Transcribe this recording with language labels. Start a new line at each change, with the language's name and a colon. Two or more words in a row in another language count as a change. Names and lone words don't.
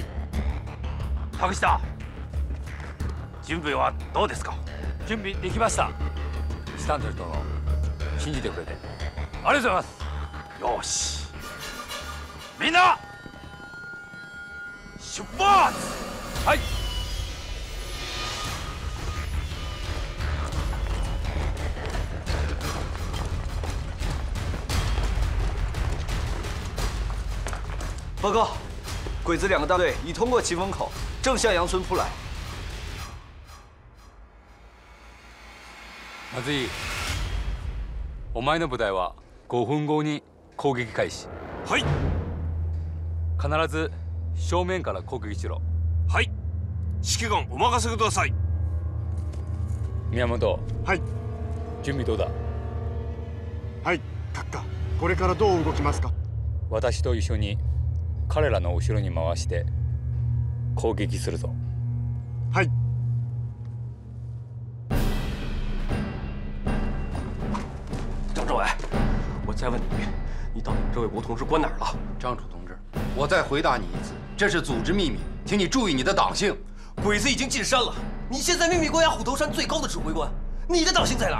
Japanese: 竹下、準備はどうですか？準備できました。シタントル殿、信じてくれてありがとうございます。よし、みんな出発！はい。
Chinese: 报告，鬼子2个大队已通过奇峰口，正向杨村扑来。
Japanese: 松井、お前の部隊は5分後に攻撃開始。はい。必ず正面から攻撃しろ。はい。指揮官お任せください。宮本。はい。準備どうだ？はい、閣下。これからどう動きますか？私と一緒に彼らの後ろに回して攻撃するぞ。はい。
Chinese: 张政委，我再问你，你到底周卫国同志关哪儿了？张楚同志，我再回答你一次，这是组织秘密，请你注意你的党性。鬼子已经进山了，你现在秘密关押虎头山最高的指挥官，你的党性在哪儿？